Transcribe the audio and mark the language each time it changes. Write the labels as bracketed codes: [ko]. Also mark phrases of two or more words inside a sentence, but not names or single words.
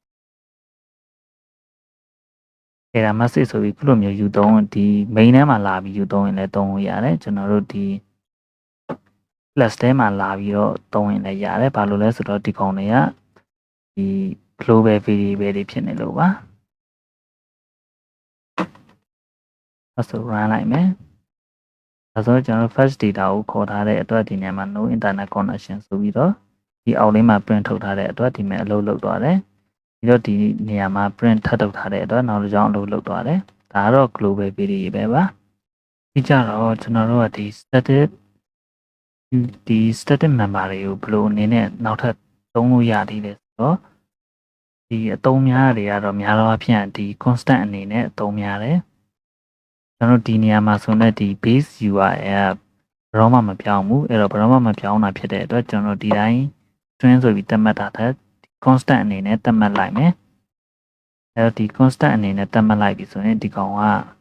[my] အဲ့ဒါ message ဆိုပြီးခုလိုမျိုးယူသုံးဒီ main ထဲမှာလာပြီးယူသုံးရင်လည်းသုံးလို့ရတယ်ကျွန်တော်တို့ဒီ plus ထဲမှာလာပြီးတော့သုံးရင်လည်းရတယ်ဘာလို့လဲဆိုတော့ဒီကောင်တွေကဒီ [en] global variable [my] တွေဖြစ်နေလို့ပါ အဲ့ဆို run လိုက်မယ်ဒါဆိုကျွန်တော် [en] first data [my] ကိုခေါ်ထားတဲ့အတွက်ဒီနေရာမှာ [en] no internet connection [my] ဆိုပြီးတော့ဒီအောက်လေးမှာ print ထုတ်ထားတဲ့အတွက်ဒီမှာအလုပ်လုပ်သွားတယ်ပြီးတော့ဒီနေရာမှာ print ထပ်ထုတ်ထားတဲ့အတွက်နောက်တစ်ကြောင်းအလုပ်လုပ်သွားတယ်ဒါကတော့ [en] global variable [my] ပဲပါပြီးကြတော့ကျွန်တော်တို့ကဒီ [en] static member [my] တွေကိုဘယ်လိုအနေနဲ့နောက်ထပ်သုံးလို့ရသေးလဲဆိုတော့ဒီအသုံးများတွေကတော့များသောအားဖြင့်ဒီ constant အနေနဲ့အသုံးများတယ်ကျွန်တော်ဒီနေရာမှာဆိုတော့ဒီ [en] base URL [my] ဘယ်တော့မှမပြောင်းဘူးအဲ့တော့ဘယ်တော့မှမပြောင်းတာဖြစ်တဲ့အတွက်ကျွန်တော်ဒီတိုင်း string ဆိုပြီးသတ်မှတ်တာတဲ့ constant အနေနဲ့သတ်မှတ်လိုက်မယ်အဲ့တော့ဒီ constant အနေနဲ့သတ်မှတ်လိုက်ပြီဆိုရင်ဒီကောင်က